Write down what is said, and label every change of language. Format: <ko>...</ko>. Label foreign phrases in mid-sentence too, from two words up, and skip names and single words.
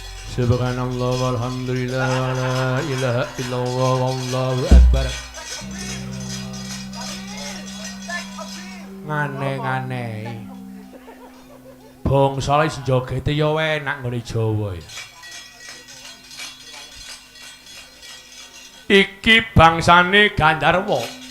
<ar>سبحان الله والحمد لله ولا إله إلا الله والله أكبر.</ar> <jv>Ngane-ngane. Bangsa wis njogete ya enak nggone Jawa. Iki bangsane Gandharwa.</jv>